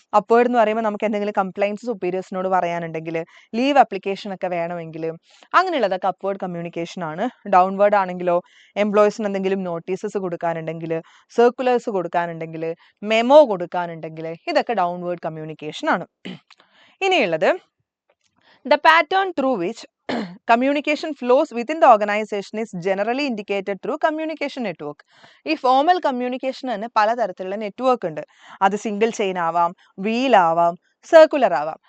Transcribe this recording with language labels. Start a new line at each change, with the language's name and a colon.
Malayalam: Upward എന്ന് പറയുമ്പോൾ നമുക്ക് എന്തെങ്കിലും കംപ്ലൈൻറ്റ്സ് സുപ്പീരിയേഴ്സിനോട് പറയാനുണ്ടെങ്കിൽ, ലീവ് അപ്ലിക്കേഷൻ ഒക്കെ വേണമെങ്കിൽ, അങ്ങനെയുള്ളതൊക്കെ അപ്വേർഡ് കമ്മ്യൂണിക്കേഷൻ ആണ്. ഡൗൺവേർഡ് ആണെങ്കിലോ എംപ്ലോയീസിന് എന്തെങ്കിലും നോട്ടീസസ് കൊടുക്കാനുണ്ടെങ്കിൽ, സർക്കുലേഴ്സ് കൊടുക്കാനുണ്ടെങ്കിൽ, മെമ്മോ കൊടുക്കാനുണ്ടെങ്കിൽ, ഇതൊക്കെ ഡൗൺവേർഡ് കമ്മ്യൂണിക്കേഷൻ ആണ്.
English: ഇനിയുള്ളത് the pattern through which communication flows within the organization is generally indicated through communication network.
Malayalam: ഈ ഫോർമൽ കമ്മ്യൂണിക്കേഷൻ തന്നെ പലതരത്തിലുള്ള നെറ്റ്വർക്ക് ഉണ്ട്. അത് സിംഗിൾ ചെയിൻ ആവാം, വീൽ ആവാം, സർക്കുലർ ആവാം.